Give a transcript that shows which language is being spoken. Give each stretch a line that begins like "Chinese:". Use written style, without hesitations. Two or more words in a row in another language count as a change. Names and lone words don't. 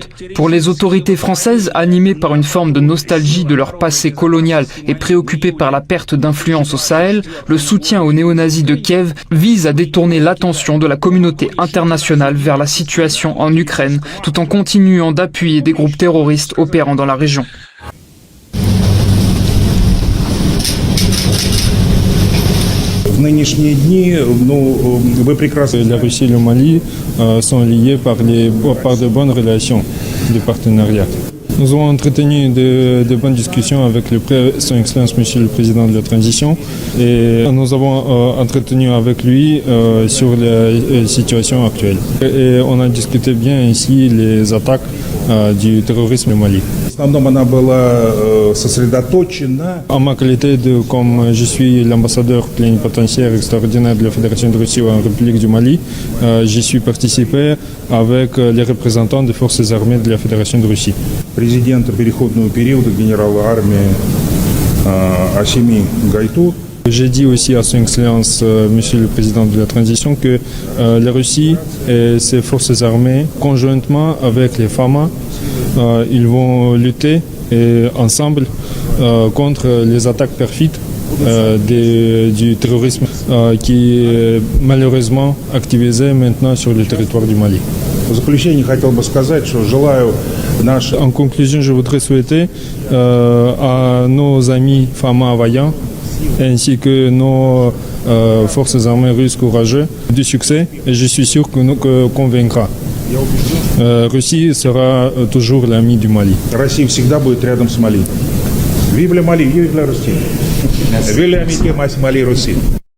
French: Pour les autorités françaises, animées par une forme de nostalgie de leur passé colonial et préoccupées par la perte d'influence au Sahel, le soutien aux néo-nazis de Kiev vise à détourner l'attention de la communauté internationale vers la situation en Ukraine, tout en continuant d'appuyer des groupes terroristes opérant dans la région.
Russian: В нынешние дни, вы прекрасно...
French: La Russie et le Mali sont liés par de bonnes relations de partenariat. Nous avons entretenu de bonnes discussions avec Son Excellence Monsieur le Président de la Transition et nous avons entretenu avec lui sur la situation actuelle. Et on a discuté bien ici les attaques du terrorisme au Mali. En ma qualité comme je suis l'ambassadeur plénipotentiaire extraordinaire de la Fédération de Russie en République du Mali, j'y suis participé avec les représentants des forces armées de la Fédération de Russie.
Russian: Президента переходного периода генерала армии Асими Гайту.
French: J'ai dit aussi à son Excellence, Monsieur le Président de la Transition, que la Russie et ses forces armées, conjointement avec les FAMA, ils vont lutter ensemble contre les attaques perfides du terrorisme qui est malheureusement activisé maintenant sur le territoire du Mali. En conclusion, je voudrais souhaiter à nos amis FAMA vaillants ainsi que nos forces armées russes courageux du succès, et je suis sûr qu'on vaincra. Russie sera toujours l'ami du Mali.
Russian: Россия всегда будет рядом с Мали.
French: Vive le Mali, vive la Russie. Vive l'amitié Mali-Russie.